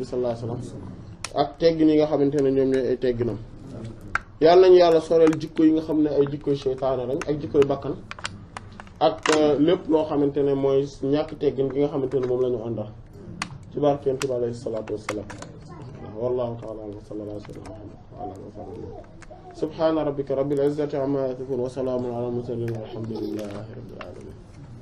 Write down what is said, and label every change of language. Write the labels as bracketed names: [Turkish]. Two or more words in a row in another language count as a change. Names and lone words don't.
[Arabic] صلى الله عليه وسلم [Wolof] ak teggin yi nga xamante ne ñoom ñooy ay tegginam yàlla nañu yàlla soreel jikko yi nga xam ne ay jikkoy seytaane lañ ak jikkoy bakkan ak lépp loo xamante ne mooy ñàkk teggin gi nga xamante ne moom la ñu àndal ci barke yonent bi [Arabic] عليه الصلاة والسلام والله تعالى وصلى الله على سيدنا محمد وعلى آله وصحبه سبحان ربك رب العزة عما يصفون وسلام على المرسلين والحمد لله رب العالمين